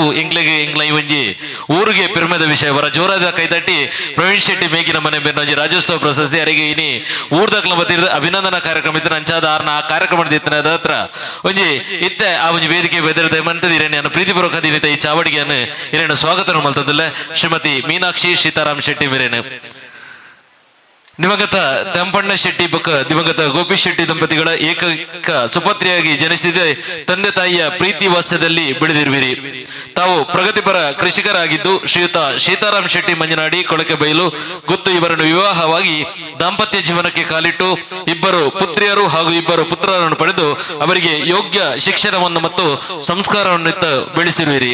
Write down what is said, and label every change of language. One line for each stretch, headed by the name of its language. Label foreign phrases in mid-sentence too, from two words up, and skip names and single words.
Tulu: ಇಂಗ್ಲ ಈ ಒಂಜಿ ಊರಿಗೆ ಪೆರ್ಮೆದ ವಿಷಯ ವರ ಜೋರಾದ ಕೈತಟ್ಟಿ ಪ್ರವೀಣ್ ಶೆಟ್ಟಿ ಮೇಗಿನ ಮನೆ ಬೇರೆ ಒಂಜಿ ರಾಜ್ಯೋತ್ಸವ ಪ್ರಶಸ್ತಿ ಅರಿಗೆ ಇನಿ ಊರ್ದಕ್ಲ ಬತ್ತಿರ ಅಭಿನಂದನಾ ಕಾರ್ಯಕ್ರಮ ಇತ್ತು ಅಂಚಾದ ಆರ್ನ ಆ ಕಾರ್ಯಕ್ರಮದ ಇತ್ತಿನ ಹತ್ರ ಒಂಜಿ ಇತ್ತೆ ಆ ಒಂಜಿ ವೇದಿಕೆ ಬೆದರದ ಮಂತದ ಇರೇನು ಪ್ರೀತಿಪೂರ್ವಕ ದಿನಿತ ಈ ಚಾವಡಿಗೆಯನ್ನು ಇರೇನು ಸ್ವಾಗತ ಮಲ್ತದಿಲ್ಲ ಶ್ರೀಮತಿ ಮೀನಾಕ್ಷಿ ಸೀತಾರಾಮ್ ಶೆಟ್ಟಿ ಮೇರೇನು ದಿವಂಗತ ತೆಂಪಣ್ಣ ಶೆಟ್ಟಿ ಬೊಕ್ಕ ದಿವಂಗತ ಗೋಪಿ ಶೆಟ್ಟಿ
Kannada: ದಂಪತಿಗಳ ಏಕೈಕ ಸುಪತ್ರಿಯಾಗಿ ಜನಿಸಿದ ತಂದೆ ತಾಯಿಯ ಪ್ರೀತಿ ವಾಸ್ಯದಲ್ಲಿ ಬೆಳೆದಿರುವಿರಿ. ತಾವು ಪ್ರಗತಿಪರ ಕೃಷಿಕರಾಗಿದ್ದು ಶ್ರೀಯುತ ಸೀತಾರಾಮ್ ಶೆಟ್ಟಿ ಮಂಜನಾಡಿ ಕೊಳಕೆ ಬೈಲು ಗೊತ್ತು ಇವರನ್ನು ವಿವಾಹವಾಗಿ ದಾಂಪತ್ಯ ಜೀವನಕ್ಕೆ ಕಾಲಿಟ್ಟು ಇಬ್ಬರು ಪುತ್ರಿಯರು ಹಾಗೂ ಇಬ್ಬರು ಪುತ್ರರನ್ನು ಪಡೆದು ಅವರಿಗೆ ಯೋಗ್ಯ ಶಿಕ್ಷಣವನ್ನು ಮತ್ತು ಸಂಸ್ಕಾರವನ್ನು ಬೆಳೆಸಿರುವಿರಿ.